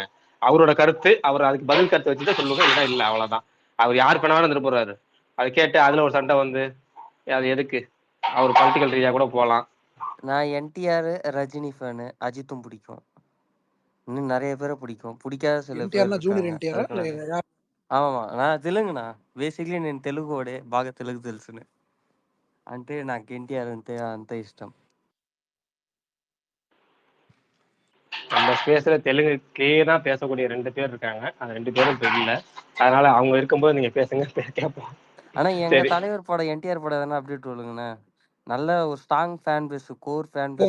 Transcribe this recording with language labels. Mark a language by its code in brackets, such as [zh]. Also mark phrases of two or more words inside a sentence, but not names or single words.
[ta] அவரோட கருத்து, அவர் அதுக்கு பதில் கருத்து வச்சுட்டு சொல்லுங்க. இல்ல அவ்வளவுதான். அவர் யார் ஃபேனாலும் இருந்துட்டு போறாரு. அது கேட்டு அதுல ஒரு சண்டை வந்து அது எதுக்கு? அவர் பொலிட்டிக்கல் ரீதியா கூட போகலாம். நான் என்டிஆர் ரஜினி ஃபேனு. அஜித்தும் பிடிக்கும். இன்னும் நிறைய பேரை பிடிக்கும். பிடிக்காத சில பேர் ఎన్టీఆర్ జూనియర్ இருக்காங்க. ఎన్టీఆర్ [te] அதுக்கு ఆమా నా తెలుగునా బేసిక్లీ నేను తెలుగు వాడే, బాగా తెలుగు తెలుసును. అంటే నాకు ఎన్టీఆర్ అంటే అంత ఇష్టం. [ta] நம்ம ஸ்பேஸ்ல தெலுங்கு கிளியரா பேசக்கூடிய 2 பேர் இருக்காங்க. அந்த 2 பேரும் தெரியல. அதனால அவங்க இருக்கும்போது நீங்க பேசுங்க, கேட்போம். ஆனா எங்க சரி, தலைவர் படம் என்டிஆர் படம் எதனா அப்டேட் சொல்லுங்கண்ணே. நல்ல ஒரு [en] strong fan base, core fan base